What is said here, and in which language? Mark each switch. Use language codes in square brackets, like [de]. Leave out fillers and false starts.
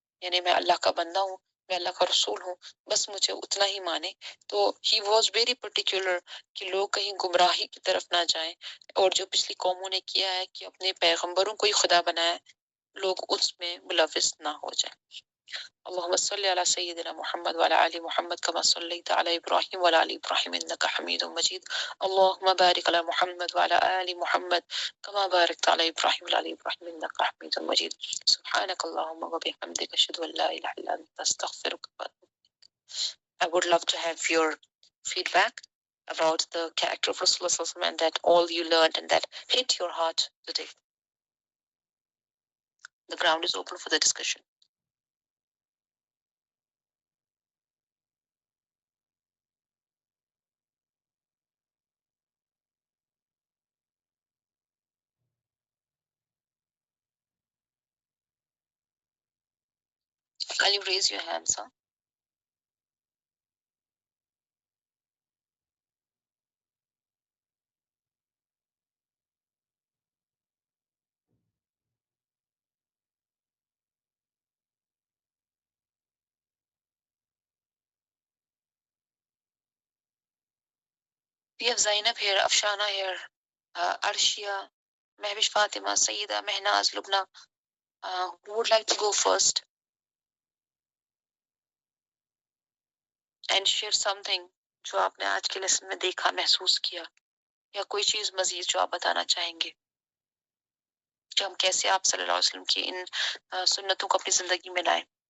[ur] یعنی میں اللہ کا بندہ ہوں، میں اللہ کا رسول ہوں، بس مجھے اتنا ہی مانے. تو ہی [en] was very particular [ur] کہ لوگ کہیں گمراہی کی طرف نہ جائیں، اور جو پچھلی قوموں نے کیا ہے کہ اپنے پیغمبروں کو ہی خدا بنایا، لوگ اس میں ملوث نہ ہو جائیں. [ar] اللهم صل على سيدنا محمد وعلى آل محمد كما صليت على إبراهيم وعلى آل إبراهيم إنك حميد مجيد. اللهم بارك على محمد وعلى آل محمد كما باركت على إبراهيم وعلى آل إبراهيم إنك حميد مجيد. سبحانك اللهم وبحمدك أشهد أن لا إله إلا أنت أستغفرك وأتوب إليك. [en] I would love to have your feedback about the character of Rasulullah sallallahu alaihi wasallam and that all you learned and that hit your heart today. The ground is open for the discussion. Can you raise your hands, sir? We have Zainab here, Afshana here, Arshia, Mehwish Fatima, Sayyida, Mehnaz, Lubna. Who would like to go first and share something [ur] جو آپ نے آج کے lesson میں دیکھا، محسوس کیا، یا کوئی چیز مزید جو آپ بتانا چاہیں گے کہ ہم کیسے آپ صلی اللہ علیہ وسلم کی ان سنتوں کو اپنی زندگی میں لائیں.